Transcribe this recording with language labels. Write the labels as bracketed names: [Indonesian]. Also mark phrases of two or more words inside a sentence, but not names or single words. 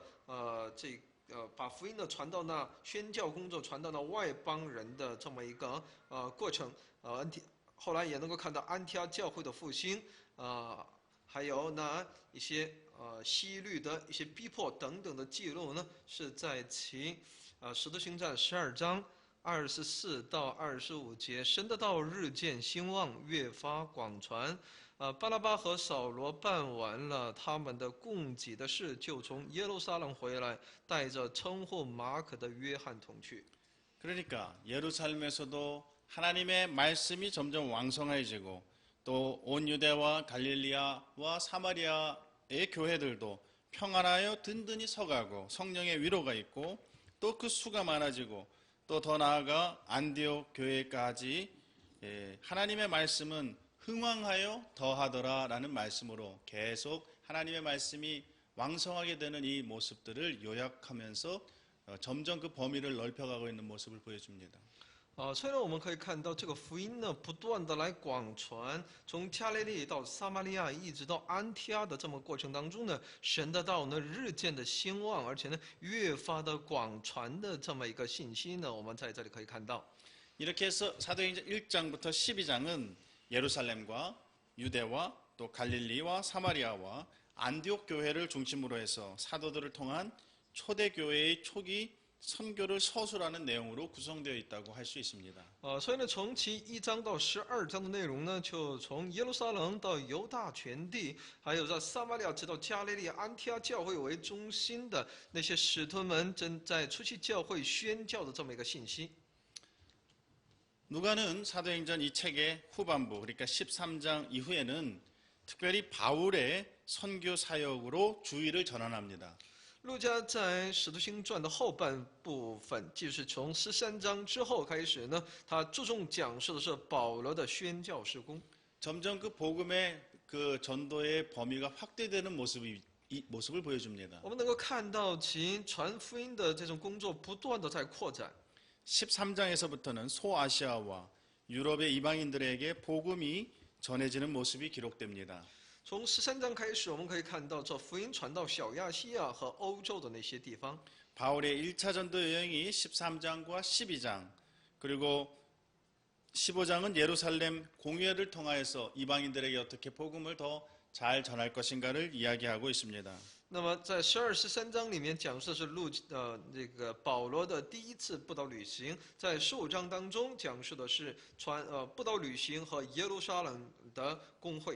[Chinese] 把福音的传到那宣教工作传到那外邦人的这么一个过程，后来也能够看到安提阿教会的复兴，还有那一些西律的一些逼迫等等的记录呢，是在其使徒行传12章24到25节，神的道日渐兴旺，越发广传。巴拿巴和扫罗办完了他们的供给的事，就从耶路撒冷回来，带着称呼马可的约翰同去。 [Korean] 그러니까 예루살렘에서도 하나님의 말씀이 점점 왕성해지고 또 온 유대와 갈릴리아와 사마리아의 교회들도 평안하여 든든히 서가고 성령의 위로가 있고 또 그 수가 많아지고 또 더 나아가 안디옥 교회까지 하나님의 말씀은 흥왕하여 더하더라라는 말씀으로 계속 하나님의 말씀이 왕성하게 되는 이 모습들을 요약하면서 점점 그 범위를 넓혀가고 있는 모습을 보여줍니다. [Chinese] 虽然我们可以看到这个福音呢，不断的来广传，从加利利到撒玛利亚，一直到安提阿的这么过程当中呢，神的道呢日渐的兴旺，而且呢越发的广传的这么一个信息呢，我们在这里可以看到。 [Korean] 이렇게 해서 사도행전 1장부터 12장은 예루살렘과 유대와 또 갈릴리와 사마리아와 안디옥 교회를 중심으로 해서 사도들을 통한 초대 교회의 초기 선교를 서술하는 내용으로 구성되어 있다고 할 수 있습니다. [Chinese] 所以呢，从其1章到12章的内容呢，就从耶路撒冷到犹大全地，还有在撒玛利亚直到加利利安提阿教会为中心的那些使徒们正在初期教会宣教的这么一个信息。 [Korean] 누가는 사도행전 이 책의 후반부 그러니까 13장 이후에는 특별히 바울의 선교 사역으로 주의를 전환합니다. [Chinese] 路加在《使徒行传》的后半部分，就是从13章之后开始呢，他注重讲述的是保罗的宣教事工。 [Korean] 점점 그 복음의 그 전도의 범위가 확대되는 모습을 보여줍니다. [Chinese] 我们能够看到其传福音的这种工作不断的在扩展。 [Korean] 13장에서부터는 소아시아와 유럽의 이방인들에게 복음이 전해지는 모습이 기록됩니다. [Chinese] 从13章开始，我们可以看到这福音传到小亚细亚和欧洲的那些地方。 [Korean] 바울의 1차 전도 여행이 13장과 12장 그리고 15장은 예루살렘 공회를 통하여서 이방인들에게 어떻게 복음을 더 잘 전할 것인가를 이야기하고 있습니다. [Chinese] 那么在12、13章里面讲述的是这个保罗的第一次布道旅行，在15章当中讲述的是布道旅行和耶路撒冷的公会。